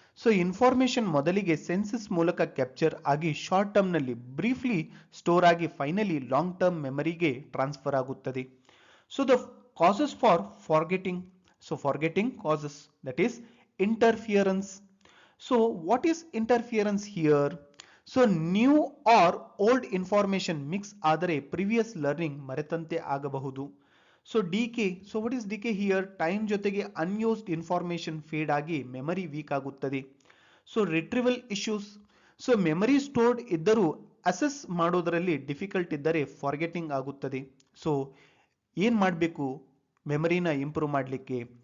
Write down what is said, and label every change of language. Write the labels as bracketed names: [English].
[Kannada] So information ಮೊದಲಿಗೆ census ಮೂಲಕ capture ಆಗಿ ಶಾರ್ಟ್ ಟರ್ಮ್ ನಲ್ಲಿ ಬ್ರೀಫ್ಲಿ ಸ್ಟೋರ್ ಆಗಿ ಫೈನಲಿ ಲಾಂಗ್ ಟರ್ಮ್ ಮೆಮರಿಗೆ ಟ್ರಾನ್ಸ್ಫರ್ ಆಗುತ್ತದೆ. [English] So the causes for forgetting. So forgetting causes that is interference. So what is interference here? So new or old information mix ಆದರೆ previous learning [Kannada] ಮರೆತಂತೆ ಆಗಬಹುದು. [English] So decay, so what is decay here? [Kannada] Time ಜೊತೆಗೆ unused information feed ಆಗಿ memory weak ಆಗುತ್ತದೆ. So retrieval issues, so memory stored ಇದ್ದರೂ assess ಮಾಡೋದರಲ್ಲಿ difficult ಇದ್ದರೆ forgetting ಆಗುತ್ತದೆ. So ಏನ್ ಮಾಡಬೇಕು ಮೆಮರಿನ ಇಂಪ್ರೂವ್ ಮಾಡಲಿಕ್ಕೆ?